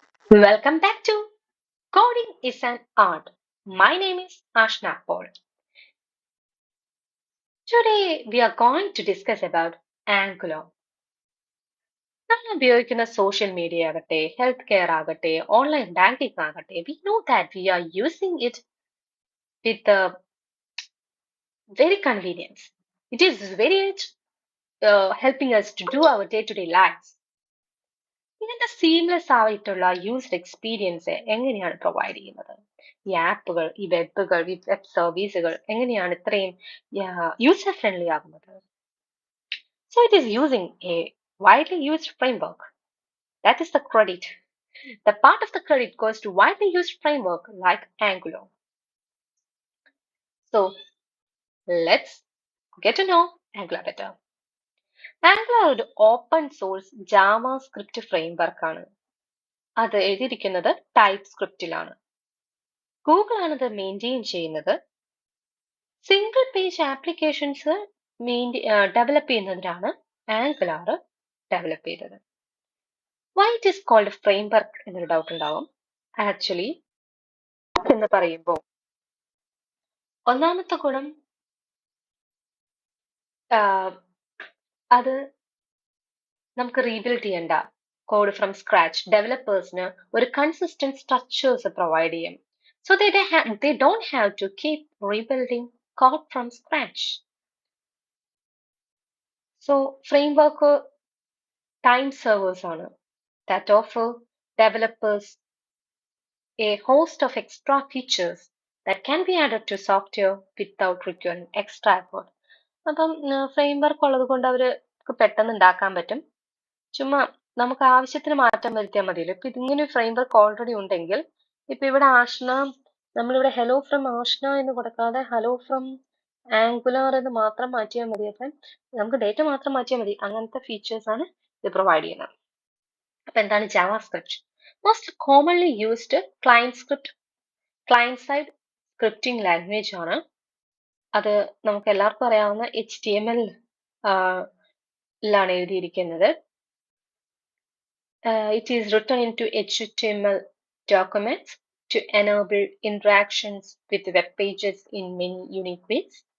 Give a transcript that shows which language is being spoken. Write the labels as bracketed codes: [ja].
[en] Welcome back to Coding is an Art. My name is Ashna Paul. Today we are going to discuss about Angular. [ml] നമ്മൾ ഉപയോഗിക്കുന്ന social media ആകട്ടെ health care ആകട്ടെ online banking ആകട്ടെ [en] We know that we are using it with very convenience. It is very much helping us to do our day-to-day lives. [ml] ഇങ്ങനത്തെ seamless ആയിട്ടുള്ള user experience എങ്ങനെയാണ് provide ചെയ്യുന്നത്? ഈ ആപ്പുകൾ, ഈ വെബുകൾ, ഈ വെബ് സർവീസുകൾ എങ്ങനെയാണ് ഇത്രയും യൂസർ ഫ്രണ്ട്ലി ആകുന്നത്? [en] So it is using a widely used framework. That is the credit. The part of the credit goes to widely used framework like Angular. So let's get to know Angular better. [ml] Angular ഒരു open source JavaScript framework ആണ്. അത് എഴുതിയിരിക്കുന്നത് type സ്ക്രിപ്റ്റിലാണ്. Google ആണ് ഇത് maintain ചെയ്യുന്നത്. Single page applications develop ചെയ്യുന്നതിനാണ് angular develop ചെയ്തത്. [en] why it is called framework [ml] എന്നൊരു ഡൗട്ട് ഉണ്ടാവും. ആക്ച്വലി എന്ന് പറയുമ്പോൾ ഒന്നാമത്തെ ഗുണം അത് നമുക്ക് റീബിൽഡ് ചെയ്യണ്ട [en] Code from scratch. [ml] ഡെവലപ്പേഴ്സിന് ഒരു കൺസിസ്റ്റന്റ് സ്ട്രക്ചേഴ്സ് പ്രൊവൈഡ് ചെയ്യും. [en] So they don't have to keep rebuilding code from scratch. So framework time servers ആണ് that offer developers a host of extra features that can be added to software without requiring extra effort. [ml] അപ്പം framework ഉള്ളത് കൊണ്ട് അവർക്ക് പെട്ടെന്ന് ഉണ്ടാക്കാൻ പറ്റും. ചുമ്മാ നമുക്ക് ആവശ്യത്തിന് മാറ്റം വരുത്തിയാൽ മതിയല്ലോ. ഇപ്പൊ ഇതിങ്ങനെ ഫ്രെയിംവർക്ക് ഓൾറെഡി ഉണ്ടെങ്കിൽ ഇപ്പൊ ഇവിടെ ആഷ്ന നമ്മളിവിടെ ഹലോ ഫ്രം ആഷ്ന എന്ന് കൊടുക്കാതെ ഹലോ ഫ്രം ആംഗുലർ എന്ന് മാത്രം മാറ്റിയാൽ മതി. അപ്പം നമുക്ക് ഡേറ്റ മാത്രം മാറ്റിയാൽ മതി. അങ്ങനത്തെ ഫീച്ചേഴ്സ് ആണ് ഇത് പ്രൊവൈഡ് ചെയ്യുന്നത്. അപ്പൊ എന്താണ് JavaScript? [en] most commonly used client side scripting language [ml] ആണ്. അത് നമുക്ക് എല്ലാവർക്കും അറിയാവുന്ന HTML ലാണ് എഴുതിയിരിക്കുന്നത്. [en] It is written into HTML documents to enable interactions with web pages in many unique ways.